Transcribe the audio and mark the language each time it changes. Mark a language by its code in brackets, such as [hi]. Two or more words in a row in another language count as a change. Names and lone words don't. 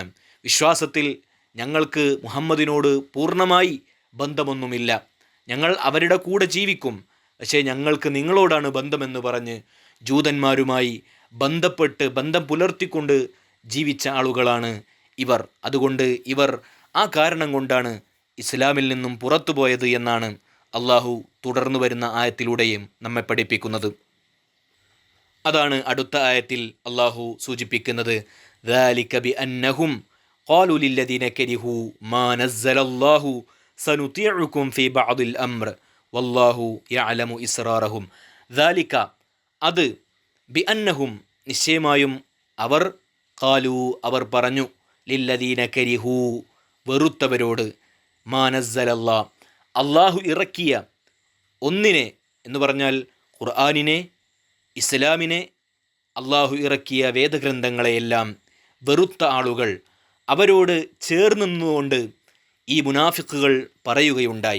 [ml] വിശ്വാസത്തിൽ ഞങ്ങൾക്ക് മുഹമ്മദിനോട് പൂർണ്ണമായി ബന്ധമൊന്നുമില്ല, ഞങ്ങൾ അവരുടെ കൂടെ ജീവിക്കും, പക്ഷേ ഞങ്ങൾക്ക് നിങ്ങളോടാണ് ബന്ധമെന്ന് പറഞ്ഞ് ജൂതന്മാരുമായി ബന്ധം പുലർത്തിക്കൊണ്ട് ജീവിച്ച ആളുകളാണ് ഇവർ. അതുകൊണ്ട് ഇവർ ആ കാരണം കൊണ്ടാണ് ഇസ്ലാമിൽ നിന്നും പുറത്തു പോയത് എന്നാണ് അള്ളാഹു തുടർന്നു വരുന്ന ആയത്തിലൂടെയും നമ്മെ പഠിപ്പിക്കുന്നത്. അതാണ് അടുത്ത ആയത്തിൽ അള്ളാഹു സൂചിപ്പിക്കുന്നത്. [ar] ذَلِكَ بِأَنَّهُمْ قَالُوا لِلَّذِينَ كَرِهُوا مَا نَزَّلَ اللَّهُ سَنُطِيعُكُمْ فِي بَعْضِ الْأَمْرِ وَاللَّهُ يَعْلَمُ إِسْرَارَهُمْ. ذَلِكَ, [ml] അത്, ബിഅന്നഹും, നിശ്ചയമായും അവർ, ഖാലു, അവർ പറഞ്ഞു, [ar] للذين كرهوا, [ml] വെറുത്തവരോട്, [ar] ما نزل الله, [ml] അള്ളാഹു ഇറക്കിയ ഒന്നിനെ എന്ന് പറഞ്ഞാൽ ഖുർആനിനെ, ഇസ്ലാമിനെ, അള്ളാഹു ഇറക്കിയ വേദഗ്രന്ഥങ്ങളെയെല്ലാം വെറുത്ത ആളുകൾ അവരോട് ചേർന്ന് നിന്നുകൊണ്ട് ഈ മുനാഫിക്കുകൾ പറയുകയുണ്ടായി.